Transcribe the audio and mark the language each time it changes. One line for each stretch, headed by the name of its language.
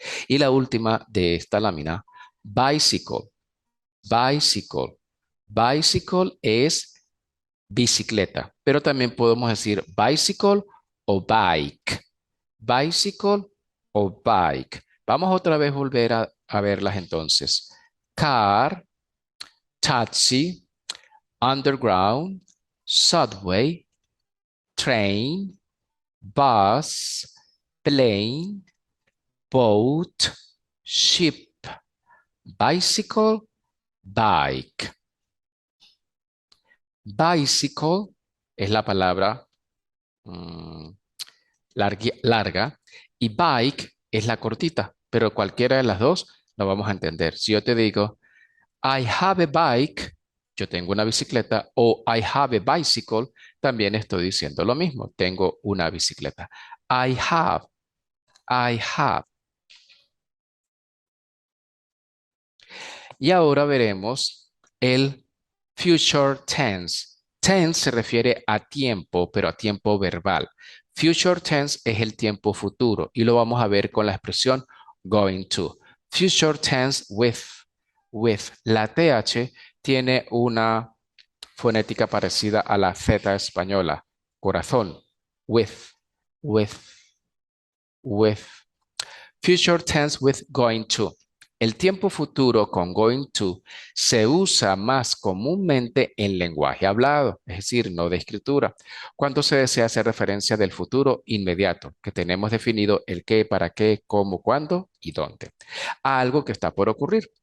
Spanish: Y la última de esta lámina, bicycle. Bicycle. Bicycle es bicicleta, pero también podemos decir bicycle o bike. Bicycle o bike. Vamos otra vez a volver a verlas entonces.
English: Car, taxi, underground, subway, train, bus, plane, boat, ship, bicycle, bike.
Spanish: Bicycle es la palabra mm, larga y bike es la cortita, pero cualquiera de las dos lo vamos a entender. Si yo te digo,
English: I have a bike,
Spanish: yo tengo una bicicleta, o
English: I have a bicycle,
Spanish: también estoy diciendo lo mismo, tengo una bicicleta.
English: I have, I have.
Spanish: Y ahora veremos el future tense. Tense se refiere a tiempo, pero a tiempo verbal. Future tense es el tiempo futuro y lo vamos a ver con la expresión going to. Future tense with. La TH tiene una fonética parecida a la Z española. Corazón. With.
English: With. Future tense with going to.
Spanish: El tiempo futuro con going to se usa más comúnmente en lenguaje hablado, es decir, no de escritura, cuando se desea hacer referencia del futuro inmediato, que tenemos definido el qué, para qué, cómo, cuándo y dónde, a algo que está por ocurrir.